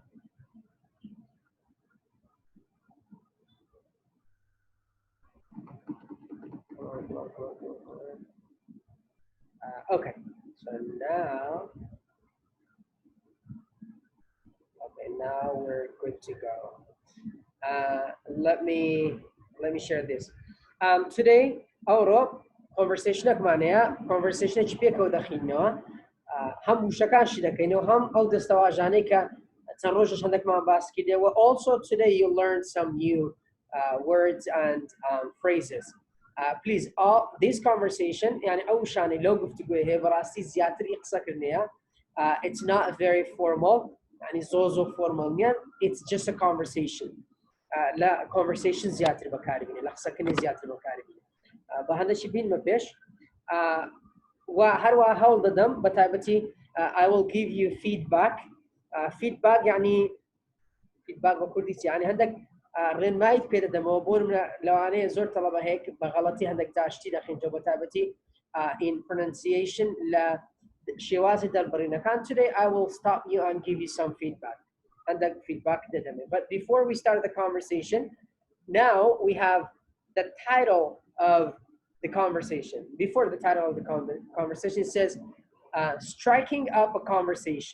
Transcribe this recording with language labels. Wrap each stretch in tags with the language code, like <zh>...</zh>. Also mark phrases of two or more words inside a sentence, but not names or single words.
<en>Okay, so now, now we're good to go. Let me share this. Today, our conversation conversation</en> <ckb>چپێکەوە دەخینەوە هەموو شەکان شی دەکەینەوە هەم ئەو دەستەواژانەی کە چەند ڕۆژەش هەندێکمان باس کردەوە.</ckb> <en>Also today you learn some new words and phrases. Please, this conversation</en> <ckb>يعني ئەو شانەی لەو گفتوگوی هەیە بەڕاستی زیاتری قسەکردنەیە.</ckb> <en>It's not very formal</en> <ckb>يعني زۆر formal نیە.</ckb> <en>It's just a conversation.</en> <ckb>لا conversation زیاتر بەکاری بینێ لە قسەکردنی زیاتر بەکاری بینێ. بەهەندێکی بینمە پێش و هەروە هەوڵ دەدەم بە تایبەتی</ckb> <en>I will give you feedback.</en> <ckb>Feedback يعني feedback بە کوردی يعني هەندێک ڕێنمایت پێ دەدەمەوە بۆ لەوانەیە زۆر تەڵەبە هەیە بە غەڵەتی هەندێک تاشتی دەخینەوە بە تایبەتی</ckb> <en>in pronunciation</en> <ckb>لە شێوازی دەربڕینەکان.</ckb> <en>Today I will stop you and give you some feedback.</en> <ckb>هەندێک feedback دەدەمێ.</ckb> <en>But before we start the conversation, now we have the title of the conversation. Before the title of the conversation says striking up a conversation.</en>